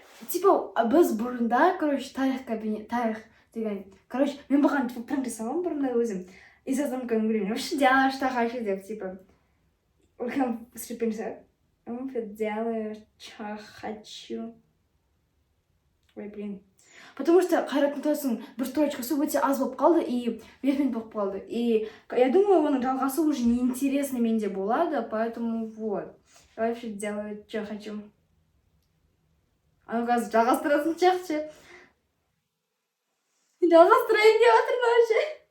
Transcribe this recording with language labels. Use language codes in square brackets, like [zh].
[kk] Типа, біз бұрында, короче, тарих деген, короче, мен бұған типа пранк жасағанмын бұрында өзім. Инстасамканың біреуін [ru] вообще делаю, что хочу деп, типа, прям скрипенься. Делаю, что хочу. Ой, блин. Потому что [kk] Қайрат Нұртастың бір строчкасы өте аз болып қалды и 5 минут болып қалды. [ru] И я думаю, [kk] оның жалғасы [ru] уже неинтересно [kk] менде болады, [ru] поэтому вот. Я вообще делаю, что хочу. [kk] А ну қазір жалғастырасың шақшы. Жалғастырайын деп жатырмын вообще.